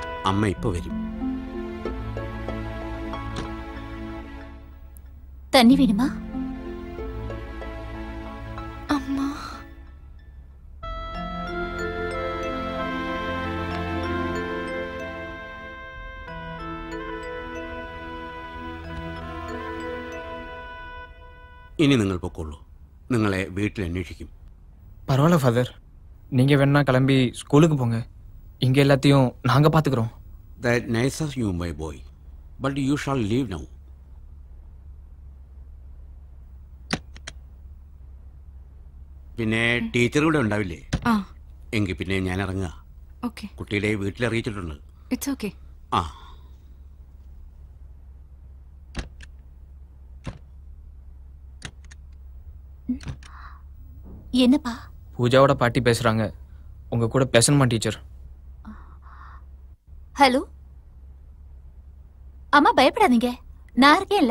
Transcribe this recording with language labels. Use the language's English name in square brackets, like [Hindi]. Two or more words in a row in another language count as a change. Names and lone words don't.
[Malayalam] അമ്മ ഇപ്പൊ വരും. [Tamil] தண்ணி வேணுமா? அம்மா [Malayalam] ഇനി നിങ്ങൾ പൊക്കോളൂ. നിങ്ങളെ വീട്ടിൽ അന്വേഷിക്കും. [Tamil] பரவாயில்ல ஃபாதர், நீங்க வேணா கிளம்பி ஸ்கூலுக்கு போங்க. இங்க எல்லாத்தையும் நாங்க பாத்துக்கிறோம். [English] That nice of you, my boy. But you shall leave now. [Malayalam] പിന്നെ ടീച്ചർ കൂടെ ഉണ്ടാവില്ലേ? ആ. എങ്കിൽ പിന്നെ ഞാൻ ഇറങ്ങുക. ഓക്കെ. കുട്ടിയുടെ വീട്ടിൽ അറിയിച്ചിട്ടുണ്ട്. [English] it's okay. [Malayalam] ആ. [Tamil] என்னப்பா? பூஜாவோட பாட்டி பேசுறாங்க. உங்க கூட பேசணுமா டீச்சர்? ஹலோ அம்மா, பயப்படாதீங்க, நான் இருக்கேன்ல.